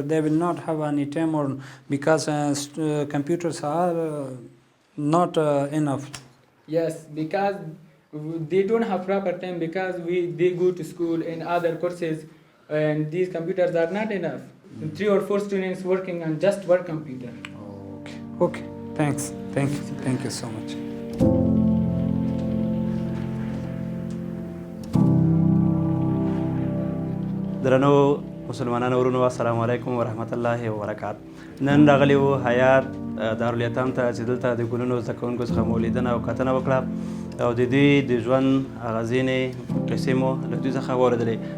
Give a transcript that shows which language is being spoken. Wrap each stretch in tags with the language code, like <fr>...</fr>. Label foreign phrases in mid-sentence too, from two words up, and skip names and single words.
<en>They will not have any time, or because computers are not enough. Yes, because they don't have proper time, because they go to school and other courses, and these computers are not enough. 3 or 4 students working on just one computer. Okay. Thanks. Thank you so much.</en> <ps>درنو مسلمانانو ورونو السلام علیکم ورحمت الله وبرکاته. نن راغلی وو حیات دارالیتام ته چې دلته د ګلونو زده کوونکو څخه مو لیدنه او کتنه وکړه او د دوی د ژوند هغه ځینې قصې مو له دوی څخه واورېدلې.</ps>